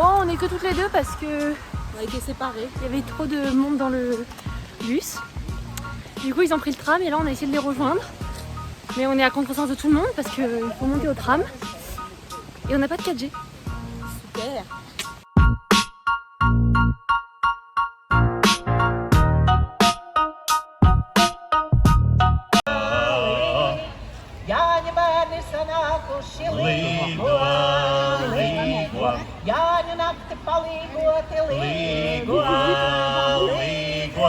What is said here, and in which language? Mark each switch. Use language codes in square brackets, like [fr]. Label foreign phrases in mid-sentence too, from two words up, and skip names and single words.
[fr] est que toutes les deux parce que On a été séparés. il y avait trop de monde dans le bus. Du coup ils ont pris le tram et là on a essayé de les rejoindre. Mais on est à contresens de tout le monde parce qu'il faut monter au tram. Et on n'a pas de 4G. Super. [lv] Jāņa bērni sanākuši līgo, līgo. Jāņu nakti palīgoti līgo, līgo.